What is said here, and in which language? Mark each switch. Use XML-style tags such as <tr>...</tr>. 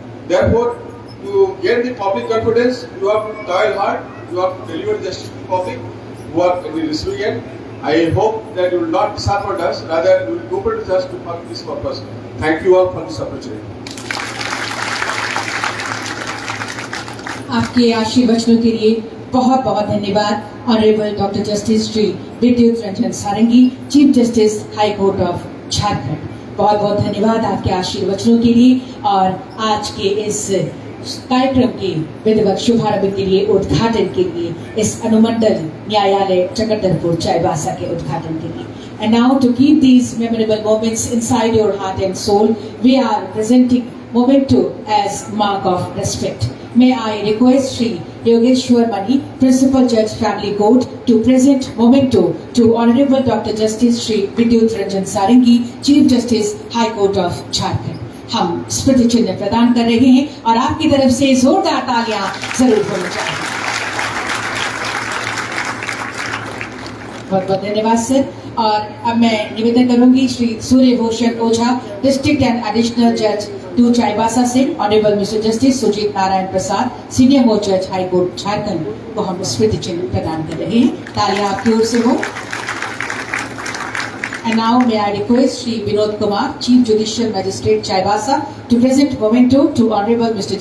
<en>Therefore, to get the public confidence, you have to toil hard, you have to deliver justice to the public who are in the receiving end. I hope that you will not disappoint us, rather you will cooperate with us for this purpose. Thank you all for this opportunity.</en> <hi>आपके आशीर्वचनों के लिए बहुत बहुत धन्यवाद। Honourable doctor justice Shri विद्युत रंजन सारंगी, chief justice high court of Jharkhand, बहुत बहुत धन्यवाद आपके आशीर्वचनों के लिए और आज के इस कार्यक्रम के विधिवत शुभारंभ के लिए, उद्घाटन के लिए, इस अनुमंडल न्यायालय चक्रधरपुर चाईबासा के उद्घाटन के लिए।</hi> <en>And now to keep these memorable moments inside your heart and soul, we are presenting memento as mark of respect. May I request Shri Yogeshwar Mani, Principal Judge Family Court, to present memento to Honorable Dr. Justice Shri Vidyut Ranjan Sarangi, Chief Justice High Court of Jharkhand.</en> <hi>हम स्मृति चिन्ह प्रदान कर रहे हैं और आपकी तरफ से जोरदार तालियां जरूर होनी चाहिए। बहुत बहुत धन्यवाद सर। और अब मैं निवेदन करूंगी श्री सूर्यभूषण ओझा, डिस्ट्रिक्ट एंड एडिशनल जज टू चाईबासा से, honourable mister justice Sujit Narayan Prasad, senior most जज हाई कोर्ट झारखंड को हम स्मृति चिन्ह प्रदान कर रहे हैं। तालियां आपकी ओर से हो।</hi> <en>And now may I request Shri Vinod Kumar, Chief Judicial Magistrate Chaibasa, to present memento to Honorable Mr.</en>